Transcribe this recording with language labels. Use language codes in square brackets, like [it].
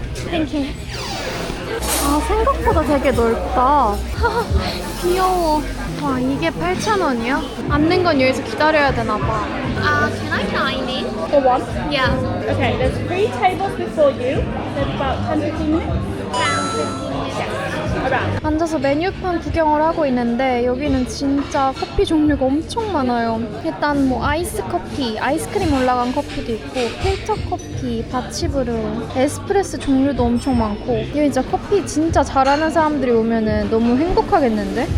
[ko] 땡큐. 아, 생각보다 되게 넓다. 귀여워. 와, 이게 8,000원이야? 앉는 건 여기서 기다려야 되나 봐. [en] Can I dine in? For one? Yeah. Okay, there's 3 tables before you. There's about 10-15 minutes. Around 15 minutes. Around. [ko] 앉아서 메뉴판 구경을 하고 있는데 여기는 진짜 커피 종류가 엄청 많아요. 일단 뭐 아이스 커피, 아이스크림 올라간 커피도 있고 필터 커피, 바치브루, 에스프레소 종류도 엄청 많고 여기 진짜 커피 진짜 잘하는 사람들이 오면은 너무 행복하겠는데?